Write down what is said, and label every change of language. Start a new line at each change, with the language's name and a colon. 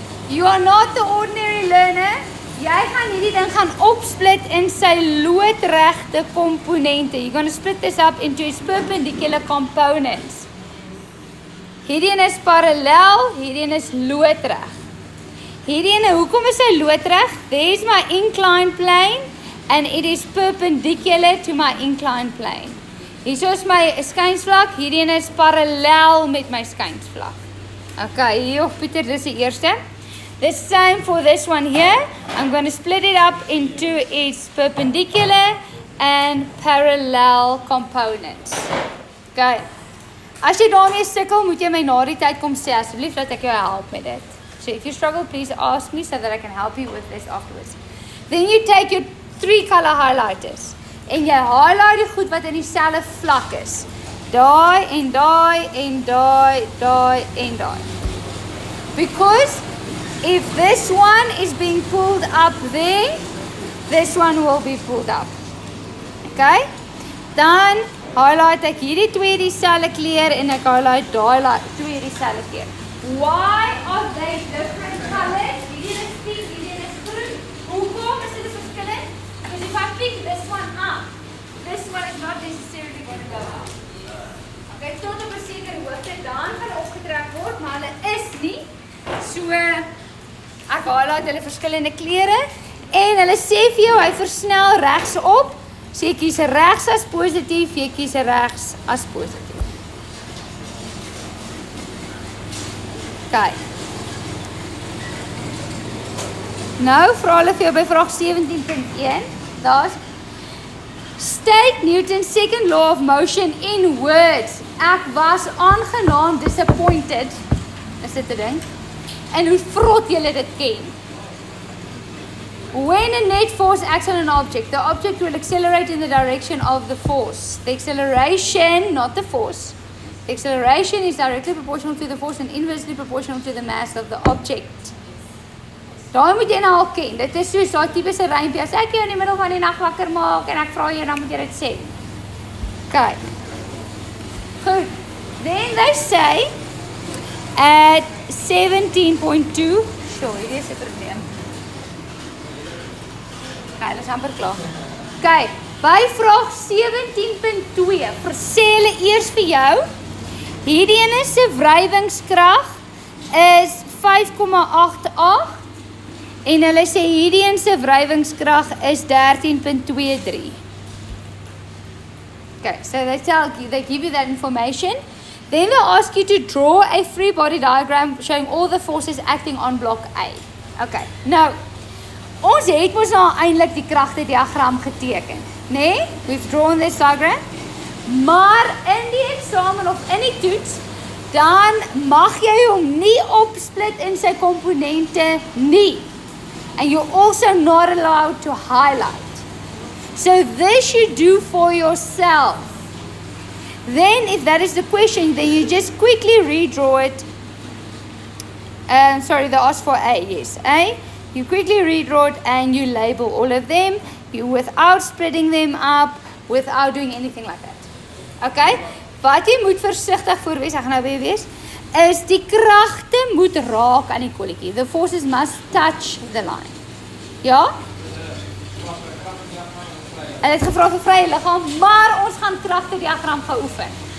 English: You are not the ordinary learner.
Afrikaans: Jy gaan hierdie ding gaan opsplit in sy loodregte komponente.
English: You're going to split this up into its perpendicular components.
Afrikaans: Hierdie is parallel, hierdie is loodreg. Hierdie, hoekom is hy loodreg?
English: There's my inclined plane and it is perpendicular to my inclined plane.
Afrikaans: Hier is my skynsvlak, hierdie is parallel met my skynsvlak. Okay, hier Pieter, dis die eerste.
English: The same for this one here. I'm going to split it up into its perpendicular and parallel components. Okay.
Afrikaans: As jy daarmee sukkel, moet jy my na die tyd kom sê, asseblief dat ek jou help met dit.
English: So if you struggle, please ask me so that I can help you with this afterwards. Then you take your 3 color highlighters
Afrikaans: en jy highlight die goed wat in dieselfde vlak is. Daai en daai en daai, daai en daai.
English: Because if this one is being pulled up there, this one will be pulled up. Okay?
Afrikaans: Dan highlight ek hierdie 2 dieselfde kleur en ek highlight daai 2 dieselfde kleur.
English: Why are they different colors?
Afrikaans: Hierdie is pink, hierdie is groen. Hoekom is dit verskillend?
English: Because if I pick this one up, this one is not necessarily going to go up.
Afrikaans: Okay, tot op 'n sekere hoogte dan gaan opgetrek word, maar hulle is nie. So ek highlight hulle verskillende kleure en hulle sê vir jou hy versnel regs op. So jy kies regs as positief, jy kies regs as positief. Okay. Nou vra hulle vir jou by vraag 17.1.
English: Daar's state Newton's second law of motion in words.
Afrikaans: Ek was aangenaam disappointed. Is dit 'n ding? En hoe vrot julle dit ken.
English: When a net force acts on an object, the object will accelerate in the direction of the force. The acceleration, not the force. The acceleration is directly proportional to the force and inversely proportional to the mass of the object.
Afrikaans: Daai moet jy nou al ken. Dit is soos daai tipe se rympie. As ek jou in die middel van die nag wakker maak en ek vra jou, dan moet jy dit sê. Okay. Goed.
English: Then they say at
Afrikaans: 17.2, hierdie is 'n probleem. Okay, dit is amper klaar. Okay, by vraag 17.2, sê hulle eers vir jou, hierdie ene se wrywingskrag is 5,88 en hulle sê hierdie ene se wrywingskrag is 13.23.
English: Okay, so they give you that information. Then they ask you to draw a free body diagram showing all the forces acting on block A.
Afrikaans: Okay, nou, ons het mos nou eintlik die kragte diagram geteken, nee?
English: We've drawn this diagram.
Afrikaans: Maar in die eksamen of in die toets, dan mag jy hom nie opsplit in sy komponente nie.
English: And you're also not allowed to highlight. So this you do for yourself. Then if that is the question, then you just quickly redraw it. Sorry, they asked for A, yes, A. You quickly redraw it and you label all of them without splitting them up, without doing anything like that. Okay?
Afrikaans: Wat jy moet versigtig voor wees, ek gaan nou weer wees, is die kragte moet raak aan die kolletjie.
English: The forces must touch the line.
Afrikaans: Ja? Hulle het gevra vir vrye liggaam, maar ons gaan kragte diagram gaan oefen.